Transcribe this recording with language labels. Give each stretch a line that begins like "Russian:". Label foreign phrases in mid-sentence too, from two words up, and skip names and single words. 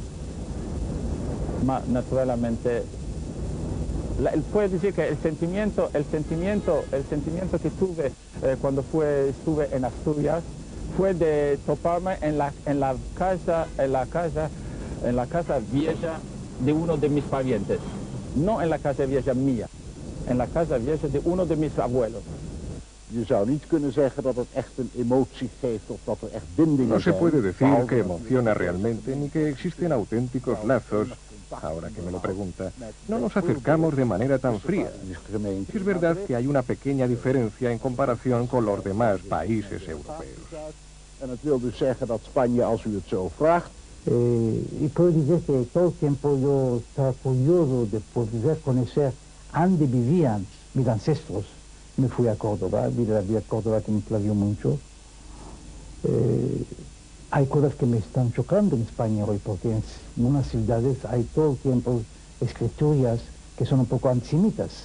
Spanish: Naturalmente, puedo decir que el sentimiento que tuve cuando estuve en Asturias fue de toparme en la casa vieja de uno de mis parientes, no en la casa vieja mía, en la casa vieja de uno de mis abuelos.
Dutch: Je zou niet kunnen zeggen dat het echt een emotie geeft of dat echt bindingen
Spanish: No se
Dutch: zijn.
Spanish: puede decir que emociona realmente ni que existen auténticos lazos. Ahora que me lo pregunta, no nos acercamos de manera tan fría. Es verdad que hay una pequeña diferencia en comparación con los demás países europeos.
Dutch: En het wil dus zeggen dat Spanje, als u het zo vraagt,
Spanish: y puedo decir que todo el tiempo yo estaba curioso de poder conocer dónde vivían mis ancestros. Me fui a Córdoba, vi la vida de Córdoba que me plació mucho. Hay cosas que me están chocando en España hoy, porque en unas ciudades hay todo el tiempo escrituras que son un poco antisemitas.